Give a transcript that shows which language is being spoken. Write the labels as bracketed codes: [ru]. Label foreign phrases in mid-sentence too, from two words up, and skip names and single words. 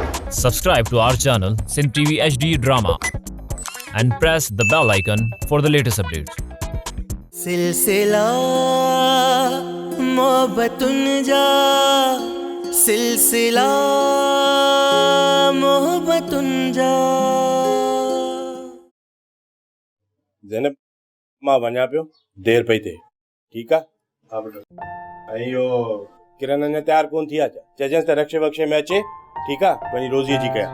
[en] Subscribe to our channel Sin TV HD Drama and press the bell icon for the latest updates. [sd] सिलसिला मोहब्बतुन जा सिलसिला मोहब्बतुन जा ज़ैनब मां वञा पियो देर पई थिए ठीकु आहे हा बेटा ऐं इहो किरण अञा तयारु कोन थी आहे चइजंसि त रक्षे वक्षे में अचे ठीकु आहे वञी रोज़ीअ जी कयां